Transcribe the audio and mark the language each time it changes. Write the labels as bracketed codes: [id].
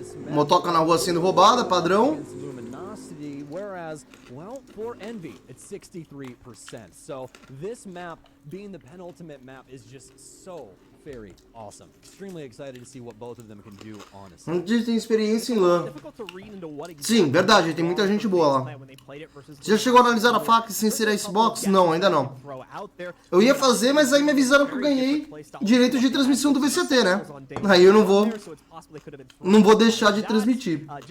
[pt] Motoca na rua sendo roubada, padrão. [en] Whereas, well, for Envy, it's 63%. So this map, being the penultimate map, is just so very awesome. Extremely excited to see what both of them can do, honestly. [pt] A gente tem experiência em LAN. Sim, verdade, tem muita gente boa lá. Você já chegou a analisar a faca sem ser a Xbox? Não, ainda não. Eu ia fazer, mas aí me avisaram que eu ganhei direito de transmissão do VCT, né? Aí eu não vou deixar de transmitir.